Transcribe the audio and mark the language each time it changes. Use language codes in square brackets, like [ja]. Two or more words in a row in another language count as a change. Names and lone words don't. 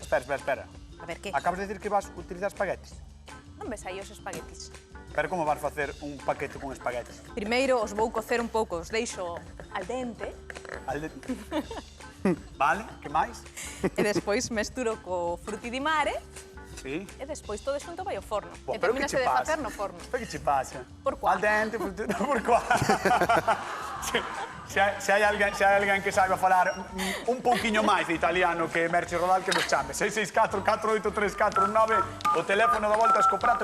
[gl] Espera. A ver, que? Acabas de dicir que vas utilizar espaguetis. Non ves aí os espaguetis? Pero como vas facer un paquete con espaguetis? Primeiro os vou cocer un pouco, os deixo [it] al dente [gl] Vale, que máis? e despois mesturo co [it] frutti di mare [gl] Sí. e despois todo xunto vai ao forno. E Pero que termínase che de pasa? facer no forno. Pero que che pasa? Por cuá? [it] Al dente, [gl] por cuá? Se hai alguén que saiba falar un pouquiño máis de italiano que Merchi Rodal, que nos chame. 664 483 419, o teléfono da Voltas co Prato.